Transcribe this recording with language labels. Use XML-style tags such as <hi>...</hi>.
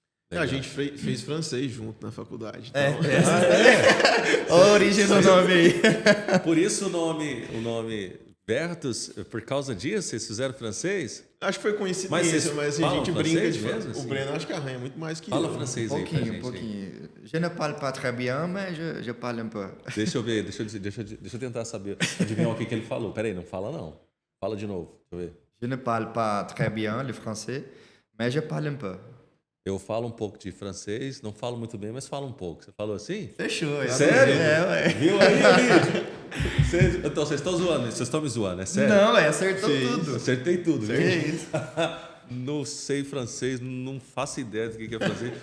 <pt>A gente fez francês junto na faculdade. A origem do nome aí. Por isso o nome Vertus, por causa disso, vocês fizeram francês? Acho que foi coincidência, mas assim, a gente brinca de mesmo, assim? O Breno acho que arranha muito mais que Fala eu. francês aí pra gente. Um pouquinho.</pt> <fr>Je ne parle pas très bien, mais je parle un peu.</fr> <pt>Deixa eu ver, deixa eu tentar saber, adivinhar o que ele falou. Peraí, não fala não. Fala de novo, deixa eu ver.</pt> <fr>Je ne parle pas très bien le français, mais je parle un peu.</fr> <pt>Eu falo um pouco de francês, não falo muito bem, mas falo um pouco. Você falou assim? Fechou. Sério? Ué. Viu aí, vídeo? Então, vocês estão zoando, vocês estão me zoando, é sério? Não, acertou tudo. Acertei tudo, viu? Que isso. Não sei francês, não faço ideia do que é francês.</pt>